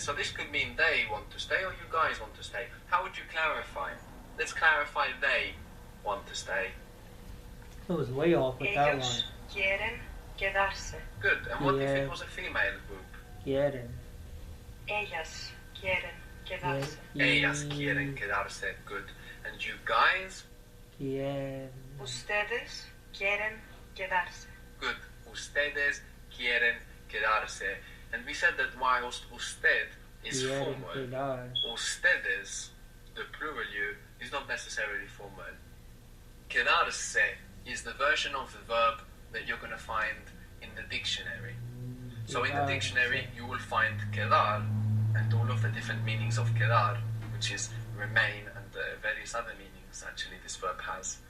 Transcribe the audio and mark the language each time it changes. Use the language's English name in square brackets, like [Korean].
[English] So this could mean they want to stay or you guys want to stay. How would you clarify? Let's clarify they want to stay. I was way off with that one. [Spanish] Ellos quieren quedarse. [English] Good. And what if Yeah. it was a female group? [Spanish] Quieren. Ellas quieren quedarse. Ellas quieren quedarse. [English] Good. And you guys? [Spanish] Quieren. Ustedes quieren quedarse. [English] Good. [Spanish] Ustedes quieren quedarse. [English] And we said that whilst usted is [Spanish] Quieren [English] formal, [Spanish] quedar. [English] ustedes, the plural you, is not necessarily formal. Quedarse is the version of the verb that you're going to find in the dictionary. So in the dictionary you will find quedar and all of the different meanings of quedar, which is remain, and various other meanings actually this verb has.